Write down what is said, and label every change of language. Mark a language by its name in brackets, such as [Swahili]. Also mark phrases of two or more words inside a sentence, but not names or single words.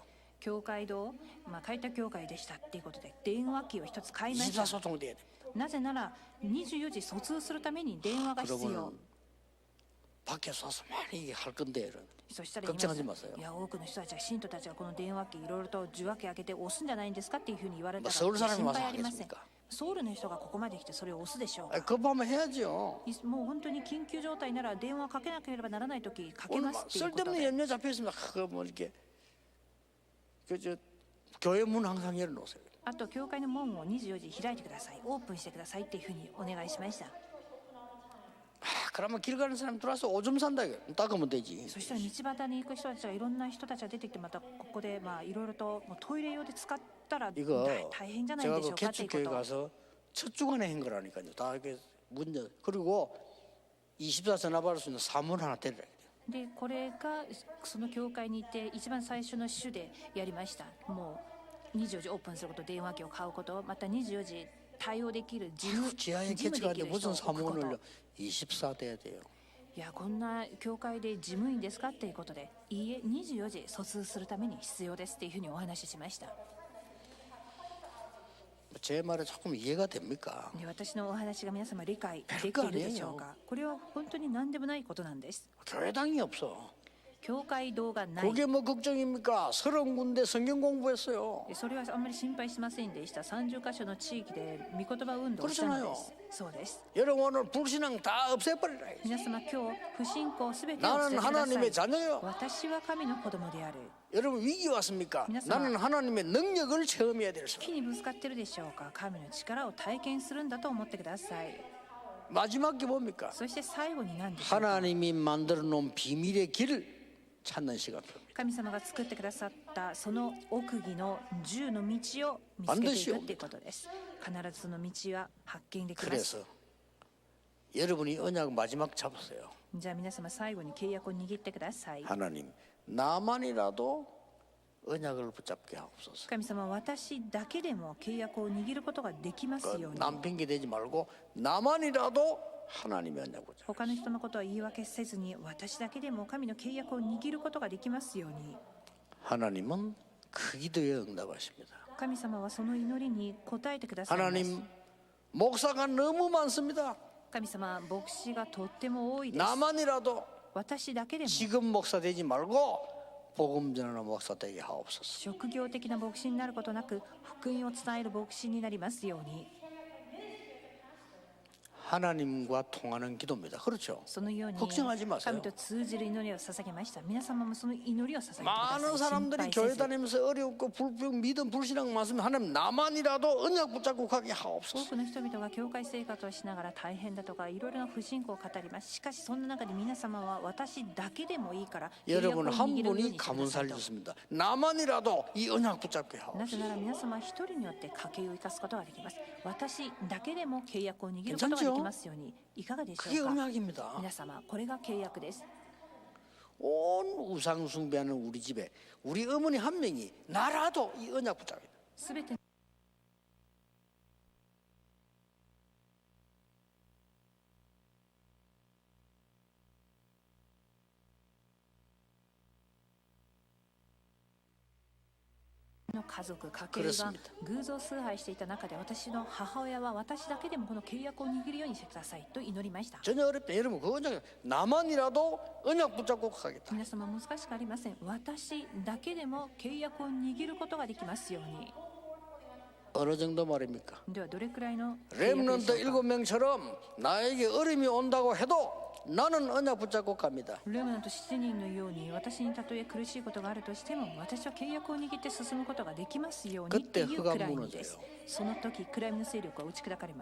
[Japanese] 教会堂、開拓教会でしたっていうことで電話機を一つ買いました。 [Korean] 24소통돼야 돼요. [Japanese] なぜなら24時疎通するために電話が必要。 [Korean] 그러면 밖에서 와서 많이 할 건데 이런. [Japanese] そしたら言います [Korean] 걱정하지 마세요. [Japanese] いや多くの人たちは信徒たちがこの電話機いろいろと受話器開けて押すんじゃないんですかっていうふうに言われたら [Korean] 서울 [Japanese] 心 [Korean] 사람이 와서 [Japanese] 配ありません [Korean] 하겠습니까? [Japanese] ソウルの人がここまで来てそれを押すでしょうか [Korean] 급하면 해야죠. [Japanese] もう本当に緊急状態なら電話をかけなければならないときかけ [Korean] 오늘 [Japanese] ます [Korean] 막 [Japanese] っていうこと [Korean] 쓸데없는 [Japanese] で [Korean] 염려 잡혀 있습니다. 그거 뭐 이렇게 그저 교회 문 항상 열어놓으세요. [Japanese] あと教会の門を24時開いてくださいオープンしてくださいっていうふうにお願いしました [Korean] 그러면 길 가는 사람 들어와서 오줌 산다 이거 닦으면 되지. [Japanese] そしたら道端に行く人たちがいろんな人たちが出てきてまたここでまあいろいろともうトイレ用で使ったら [Korean] 이거 [Japanese] 大変じゃない [Korean] 제가 [Japanese] でしょ [Korean] 그 [Japanese] うかっていうこ [Korean] 개축교회 [Japanese] と [Korean] 가서 첫 주간에 한 거라니까요. 다 이렇게 문 열. 그리고 24 전화 받을 수 있는 사문 하나 때려야 돼요. [Japanese] でこれがその教会に行って一番最初の週でやりましたもう24時オープンすること電話機を買うことまた24時対応できる事務 [Korean] 지하에 [Japanese] 事務で [Korean] 개축하는데 [Japanese] きる人を [Korean] 무슨 [Japanese] 置くこ [Korean] 사문을 [Japanese] と [Korean] 24 돼야 돼요. [Japanese] いやこんな教会で事務員ですかっていうことでいいえ24時疎通するために必要ですっていうふうにお話ししました [Korean] 제 말에 조금 이해가 됩니까? [Japanese] で私のお話が皆様理解できているでしょうかこれは本当に何でもないことなんです [Korean] 교회당이 없어. [Japanese] 教会堂がない [Korean] 그게 뭐 걱정입니까? 30군데 성경 공부했어요. [Japanese] それはあんまり心配しませんでした30カ所の地域で御言葉運動をしたのですそうです [Korean] 여러분 오늘 불신앙 다 없애버리라. [Japanese] 皆様今日不信仰すべてを [Korean] 나는 [Japanese] 捨ててくださ [Korean] 하나님의 [Japanese] い [Korean] 자녀요. [Japanese] 私は神の子供である [Korean] 여러분 위기 왔습니까? [Japanese] 皆様 [Korean] 나는 하나님의 능력을 체험해야 될 사람. [Japanese] 木にぶつかってるでしょうか神の力を体験するんだと思ってください [Korean] 마지막 게 뭡니까? [Japanese] そして最後に何でしょうか [Korean] 하나님이 만들어 놓은 비밀의 길을 찾는 시간표입니다. [Japanese] 神様が作ってくださったその奥義の10の道を見つけていくということです必ずその道は発見できます [Korean] 그래서 여러분이 언약 마지막 잡으세요. [Japanese] じゃあ皆様最後に契約を握ってください [Korean] 하나님 나만이라도 언약을 붙잡게 하옵소서. [Japanese] 神様私だけでも契約を握ることができますように [Korean] 남 핑계 대지 말고 나만이라도 하나님의 언약 붙잡. [Japanese] 他の人のことは言い訳せずに私だけでも神の契約を握ることができますように [Korean] 하나님은 그 기도에 응답하십니다. [Japanese] 神様はその祈りに応えてくださいます [Korean] 하나님 목사가 너무 많습니다. [Japanese] 神様牧師がとっても多いです [Korean] 나만이라도 [Japanese] 私だけでも [Korean] 지금 목사 되지 말고 복음 전하는 목사 되게 하옵소서. [Japanese] 職業的な牧師になることなく福音を伝える牧師になりますように [Korean] 하나님과 통하는 기도입니다. 그렇죠? [Japanese] そのように [Korean] 걱정하지 마세요. [Japanese] 神と通じる祈りを捧げました皆様もその祈りを捧げてくだ [Korean] 많은 [Japanese] さい [Korean] 사람들이 [Japanese] 心 [Korean] 교회 [Japanese] 配せず [Korean] 다니면서 어렵고 불평 믿음 불신앙 많으면 하나님 나만이라도 언약 붙잡고 가게 [Japanese] 多 [Korean] 하옵소서. [Japanese] くの人々が教会生活をしながら大変だとかいろいろな不信仰を語りますしかしそんな中で皆様は私だけでもいいから契約を [Korean] 여러분 [Japanese] 握 [Korean] 한 [Japanese] るように [Korean] 분이 [Japanese] してくだ [Korean] 가문 [Japanese] さいと [Korean] 살렸습니다. 나만이라도 이 언약 붙잡게 [Japanese] な [Korean] 하옵소서. [Japanese] ぜなら皆様一人によって家計を生かすことができます私だけでも契約を握ることができますようにいかがでし [Korean] 그게 [Japanese] ょうか [Korean] 언약입니다. [Japanese] 皆様これが契約です [Korean] 온 우상 숭배하는 우리 집에 우리 어머니 한 명이 나라도 이 언약 붙잡게. [Japanese] すべての家族家計が [Korean] 그렇습니다. [Japanese] 偶像崇拝していた中で私の母親は私だけでもこの契約を握るようにしてくださいと祈りました [Korean] 전혀 어렵다. 여러분 그 언약 나만이라도 언약 붙잡고 가겠다. [Japanese] 皆様難しくありません私だけでも契約を握ることができますように [Korean] 어느 정도 말입니까? [Japanese] ではどれくらいの契約で [Korean] 렘넌트 [Japanese] しょうか [Korean] 7명처럼 나에게 어려움이 온다고 해도 나는 언약 붙잡고 갑니다. [Japanese] ルームナント7人のように私にたとえ苦しいことがあるとしても私は契約を握って進むことができますようにっていうくらいにですその時暗闇の勢力は打ち砕かれます